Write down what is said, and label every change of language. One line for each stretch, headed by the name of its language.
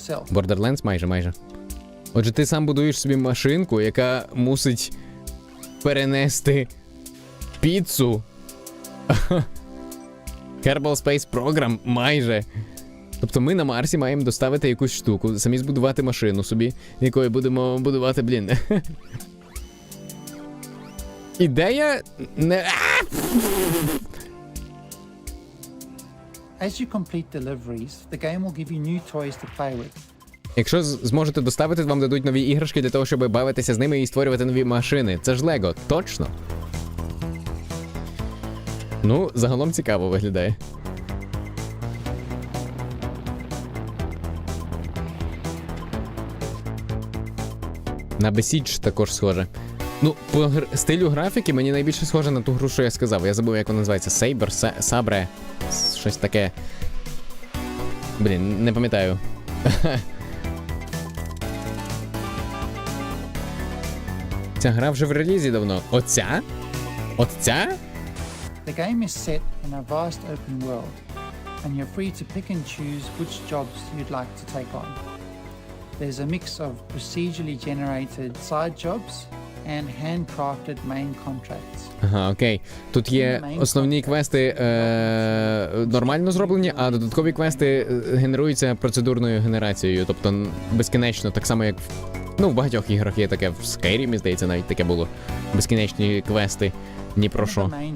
Ukrainian: Borderlands майже. Отже, ти сам будуєш собі машинку, яка мусить перенести піцу. Kerbal Space Program майже. Тобто ми на Марсі маємо доставити якусь штуку, самі збудувати машину собі, якою будемо будувати, блін. Ідея не...
English: As you complete deliveries, the game will give you new toys to play with.
Ukrainian: Якщо зможете доставити, вам дадуть нові іграшки для того, щоб бавитися з ними і створювати нові машини. Це ж Лего, точно? Ну, загалом цікаво виглядає. На Besiege також схоже. Ну, по стилю графіки мені найбільше схоже на ту гру, що я сказав. Я забув, як вона називається. Sabre. Щось таке. Блін, не пам'ятаю. Ця гра вже в релізі давно. Оця? Оця?
English: The game is set in a vast open world, and you're free to pick and choose which jobs you'd like to take on. There's a mix of procedurally generated side jobs and handcrafted main contracts.
Ukrainian: Ага, окей. Тут є основні квести нормально зроблені, а додаткові квести генеруються процедурною генерацією, тобто безкінечно, так само як в багатьох іграх є таке, в Skyrim, здається, навіть таке було. Безкінечні квести, ні про що.